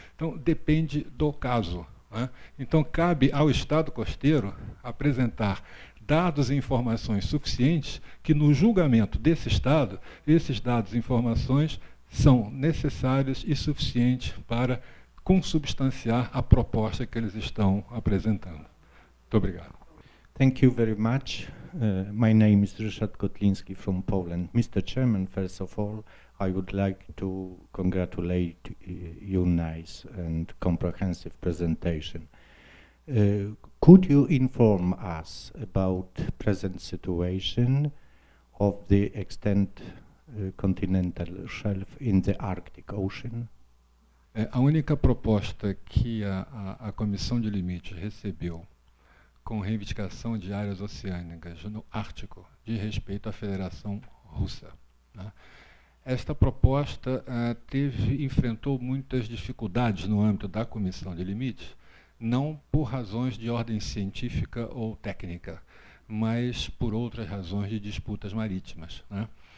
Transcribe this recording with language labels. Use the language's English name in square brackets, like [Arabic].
[Portuguese] Então, depende do caso, né? Então, cabe ao Estado costeiro apresentar dados e informações suficientes que, no julgamento desse Estado, esses dados e informações são necessários e suficientes para consubstanciar a proposta que eles estão apresentando. Muito obrigado. [English] Thank you very much. My name is Ryszard Kotlinski from Poland. Mr. Chairman, first of all, I would like to congratulate you nice and comprehensive presentation. Could you inform us about present situation of the extent continental shelf in the Arctic Ocean? [Portuguese] A única proposta que a Comissão de Limites recebeu com reivindicação de áreas oceânicas no Ártico diz respeito à Federação Russa, né? Esta proposta enfrentou muitas dificuldades no âmbito da Comissão de Limites, não por razões de ordem científica ou técnica, mas por outras razões de disputas marítimas, né?